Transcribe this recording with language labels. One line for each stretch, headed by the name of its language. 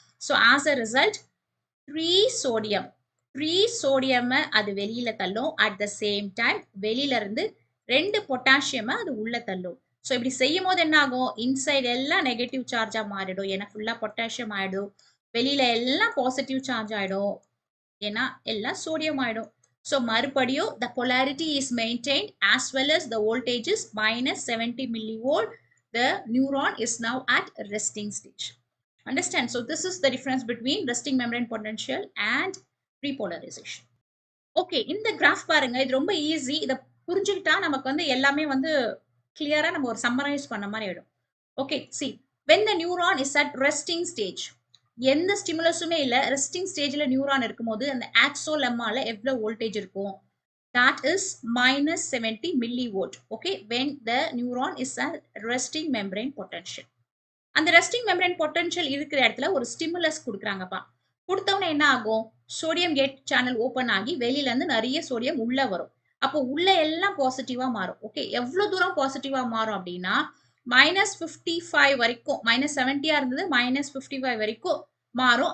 Tamil: So as a result 3 sodium அது வெளியில தள்ளும். அட் த சேம் டைம் வெளியில இருந்து 2 பொட்டாசியம் அது உள்ள தள்ளும். ஸோ இப்படி செய்யும் போது என்ன ஆகும்? இன்சைட் எல்லாம் நெகட்டிவ் சார்ஜா மாறிடும், ஏன்னா ஃபுல்லா பொட்டாசியம் ஆயிடும். வெளியில எல்லாம் பாசிட்டிவ் சார்ஜ் ஆயிடும், ஏன்னா எல்லாம் சோடியம் ஆயிடும்.
English: So மறுபடியும் the polarity is maintained as well as the voltage is -70 millivolt. The neuron is now at resting stage. Understand? So this is the difference between resting membrane potential and repolarization.
Tamil: Okay. இந்த graph பாருங்க, இது ரொம்ப easy. இத புரிஞ்சுக்கிட்டா நமக்கு வந்து எல்லாமே வந்து கிளியரா நம்ம ஒரு சம்மரைஸ் பண்ண மாதிரி ஆயிடும். Okay. see, when the neuron is at resting stage, எந்த ஸ்டிமுலஸுமே இல்ல, ரெஸ்டிங் ஸ்டேஜ்ல நியூரான் இருக்கும்போது அந்த ஆக்சோலெம்மால எவ்வளவு வோல்டேஜ் இருக்கும்?
English: that is -70 millivolt. okay, when the neuron is at resting membrane potential.
Tamil: அந்த ரெஸ்டிங் மெம்பரேன் பொட்டன்ஷியல் இருக்கிற இடத்துல ஒரு ஸ்டிமுலஸ் கொடுக்குறாங்கப்பா. கொடுத்தவொடனே என்ன ஆகும்? சோடியம் கேட் சேனல் ஓபன் ஆகி வெளியில இருந்து நிறைய சோடியம் உள்ள வரும். அப்போ உள்ள எல்லாம் பாசிட்டிவா மாறும். ஓகே. எவ்வளவு தூரம் பாசிட்டிவா மாறும் அப்படின்னா -55 வரைக்கும், -70 இருந்தது -55 வரைக்கும் மாறும்.